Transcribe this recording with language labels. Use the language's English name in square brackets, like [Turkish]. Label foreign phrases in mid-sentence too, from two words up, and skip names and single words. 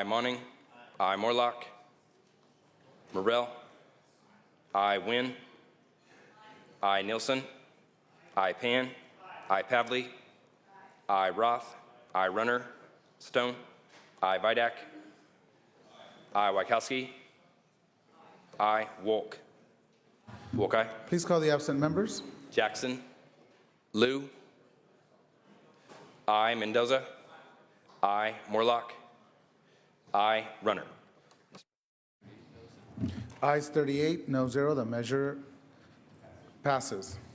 [English] Monning, I. Morlock, Morrell, I. Wynn, I. Nielsen, I. Pan, I. Pavley, I. Roth, I. Runner, Stone, I. Vidak, I. Wachowski, I. Wolk. Wolk, aye. Please call the absent members. Jackson, Liu, I. Mendoza, I. Morlock, I. Runner. Ayes 38, no 0, the measure passes.